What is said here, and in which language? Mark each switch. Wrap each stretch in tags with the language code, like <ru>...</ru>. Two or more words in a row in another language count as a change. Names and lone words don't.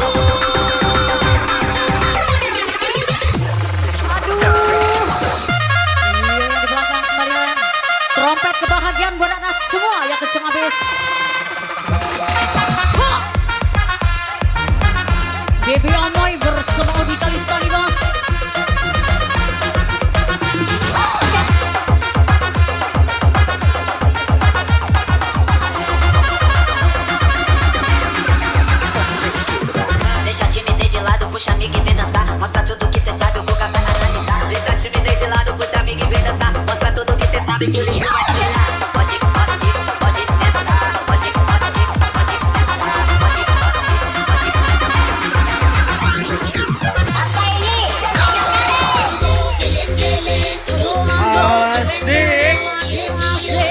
<id>Iya di belakang kembalian. Trompet kebahagiaan buat anak semua yang kenceng habis. Ha! Baby Omoy bersama Udi Kalistani bos.</id> <pt>Deixa a timidez de lado, puxa amiga e vem dançar. Mostra tudo que cê sabe, o Guga vai analisar. Deixa a timidez de lado, puxa amiga e vem dançar. Mostra tudo que cê sabe, que o lindo vai te olhar. Pode sentar. Pode sentar.</pt> <id>Asik.</id>